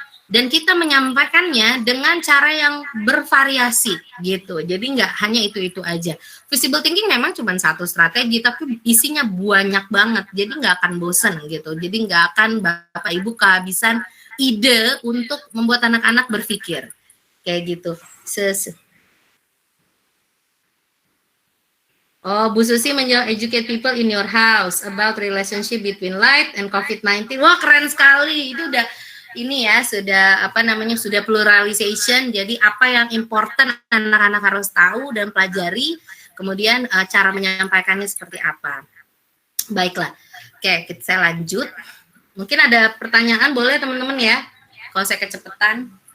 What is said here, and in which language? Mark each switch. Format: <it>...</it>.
<id>Dan kita menyampaikannya dengan cara yang bervariasi gitu. Jadi nggak hanya itu-itu aja. Visible thinking memang cuma satu strategi, tapi isinya banyak banget. Jadi nggak akan bosen gitu. Jadi nggak akan Bapak Ibu kehabisan ide untuk membuat anak-anak berpikir. Kayak gitu. Oh, Bu Susi menjawab</id> <en>educate people in your house about relationship between light and COVID-19.</en> <id>Wah, keren sekali. Itu udah ini ya, sudah apa namanya, sudah pluralization. Jadi apa yang important anak-anak harus tahu dan pelajari, kemudian cara menyampaikannya seperti apa. Baiklah. Oke, saya lanjut. Mungkin ada pertanyaan, boleh teman-teman ya. Kalau saya kecepatan.</id>